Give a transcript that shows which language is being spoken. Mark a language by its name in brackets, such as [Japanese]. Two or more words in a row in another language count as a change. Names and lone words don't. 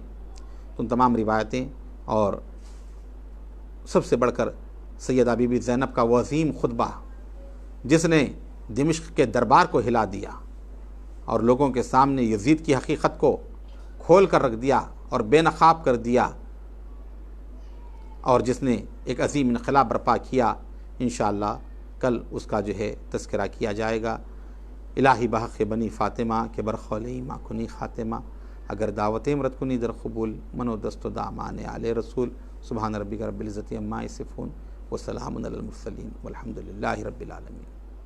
[Urdu] تو ان تمام روایتیں، اور سب سے بڑھ کر سیدہ بی بی زینب کا وہ عظیم خطبہ جس نے دمشق کے دربار کو ہلا دیا اور لوگوں کے سامنے یزید کی حقیقت کو کھول کر رکھ دیا اور بے نقاب کر دیا، اور جس نے ایک عظیم انقلاب برپا کیا، انشاءاللہ کل اس کا جو ہے تذکرہ کیا جائے گا۔ [Persian] الہی بحق بنی فاطمہ کے برخولی ما کنی خاتمہ، اگر دعوت امرت کنی در قبول، منو دست و دامان آل رسول، [Arabic] سبحان ربک رب العزت عما یصفون وسلام علی المرسلین والحمد للہ رب العالمین۔